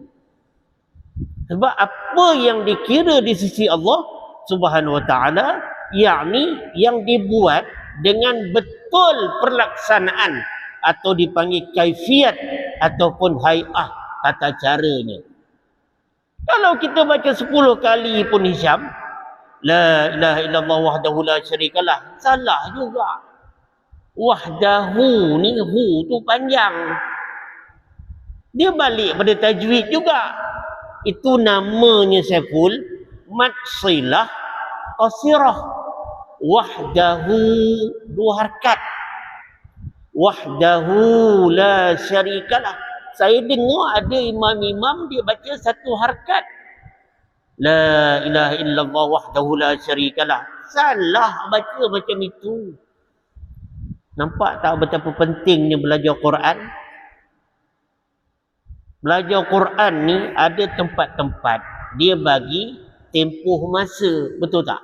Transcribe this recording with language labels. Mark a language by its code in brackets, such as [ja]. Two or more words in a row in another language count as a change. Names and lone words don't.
[ms] Sebab apa yang dikira di sisi Allah [ar] سبحانه و تعالى, [ms] yakni yang dibuat dengan betul perlaksanaan atau dipanggil kaifiat ataupun hai'ah, tata caranya. Kalau kita baca 10 kali pun Hisham, [ar] لا إله إلا الله وحده لا شريك له, [ms] salah juga. Wahdahu ni hu tu panjang. Dia balik pada tajwid juga. Itu namanya Saiful [ar] مد صلة قصيرة. [ms] Wahdahu 2 harakat. [ar] وحده لا شريك له. [ms] Saya dengar ada imam-imam dia baca 1 harakat. [ar] لا إله إلا الله وحده لا شريك له. [ms] Salah baca macam itu. Nampak tak betapa pentingnya belajar Quran? Belajar Quran ni ada tempat-tempat dia bagi tempoh masa, betul tak?